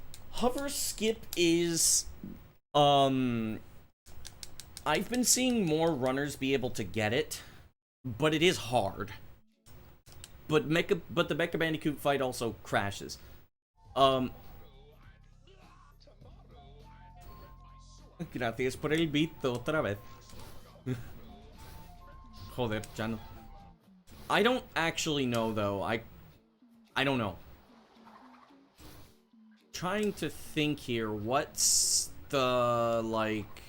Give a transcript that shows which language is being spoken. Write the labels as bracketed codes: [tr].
[en] Hover skip is, I've been seeing more runners be able to get it, but it is hard. But the Mecha Bandicoot fight also crashes. [es] Gracias por el beat otra vez. [en] Joder, channel. I don't actually know, though. I don't know. Trying to think here, what's the, like...